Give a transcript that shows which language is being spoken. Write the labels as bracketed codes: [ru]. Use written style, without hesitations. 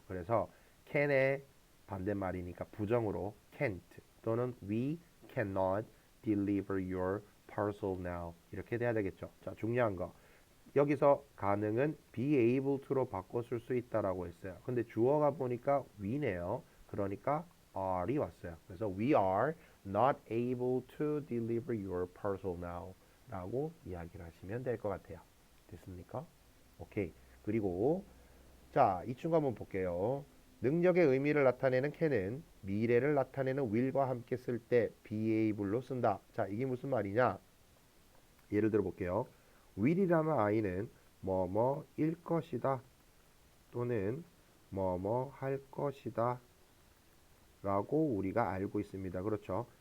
[ko] 그래서 can의 반대말이니까 부정으로 can't 또는 [en] we cannot deliver your parcel now [ko] 이렇게 돼야 되겠죠. 자, 중요한 거. 여기서 가능은 be able to로 바꿔 쓸 수 있다라고 했어요. 근데 주어가 보니까 we네요. 그러니까 are이 왔어요. 그래서 [en] we are not able to deliver your parcel now [ko] 라고 이야기를 하시면 될 것 같아요. 됐습니까? 오케이. 그리고 자, 이 친구 한번 볼게요. 능력의 의미를 나타내는 can은 미래를 나타내는 will과 함께 쓸 때 be able로 쓴다. 자, 이게 무슨 말이냐? 예를 들어 볼게요. will이라는 아이는 뭐뭐일 것이다 또는 뭐뭐 할 것이다 라고 우리가 알고 있습니다. 그렇죠?